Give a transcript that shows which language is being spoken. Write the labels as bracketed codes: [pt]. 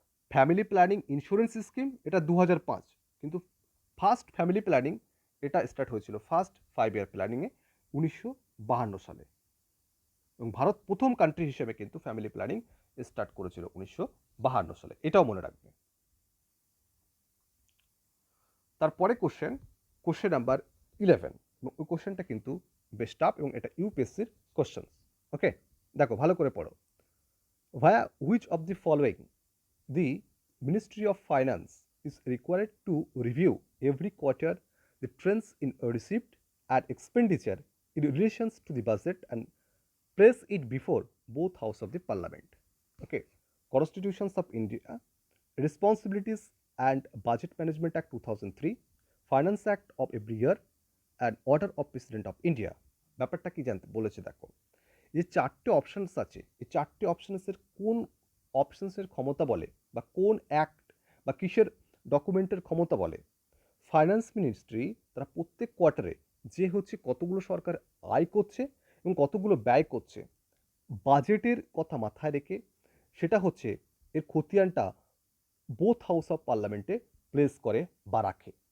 [bn] Family planning insurance scheme এটা 2005, কিন্তু first family planning এটা স্টার্ট হয়েছিল ফার্স্ট 5 ইয়ার প্ল্যানিংয়ে 1952 সালে, এবং ভারত প্রথম কান্ট্রি হিসেবে কিন্তু ফ্যামিলি প্ল্যানিং স্টার্ট করেছিল 1952 সালে, এটাও মনে রাখবে। তারপরে কোশ্চেন নাম্বার 11, এবং ওই কোশ্চেনটা কিন্তু বেশ টাফ এবং এটা ইউপিএসসির কোশ্চেন। ওকে, দেখো ভালো করে পড়ো। [en] Via which of the following the Ministry of Finance is required to review every quarter the trends in receipt and expenditure in relation to the budget and place it before both House of the Parliament. Okay, Constitutions of India, Responsibilities and Budget Management Act 2003, Finance Act of every year, and Order of President of India. [bn] ব্যাপারটা কি জানতে বলেছে দেখো, যে চারটে options আছে, এই চারটে অপশনসের কোন অপশনসের ক্ষমতা বলে বা কোন অ্যাক্ট বা কিসের ডকুমেন্টের ক্ষমতা বলে? ফাইন্যান্স মিনিস্ট্রি তারা প্রত্যেক কোয়ার্টারে যে হচ্ছে কতগুলো সরকার আয় করছে এবং কতগুলো ব্যয় করছে বাজেটের কথা মাথায় রেখে সেটা হচ্ছে এর খতিয়ানটা বোথ হাউস অফ পার্লামেন্টে প্লেস করে বা রাখে।